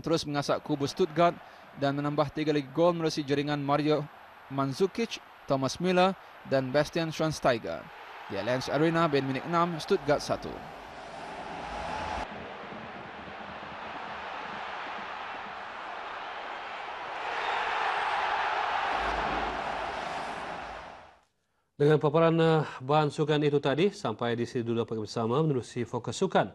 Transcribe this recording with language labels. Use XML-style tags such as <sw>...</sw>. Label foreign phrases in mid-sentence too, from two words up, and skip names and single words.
<ms>terus mengasak kubu Stuttgart dan menambah 3 lagi gol melalui jaringan Mario Mandzukic, Thomas Müller dan Bastian Schweinsteiger. Di Allianz Arena, Bayern Munich 6, Stuttgart 1. Dengan paparan bahan sukan itu tadi, sampai di sini dulu dapat bersama menerusi Fokus Sukan.</ms>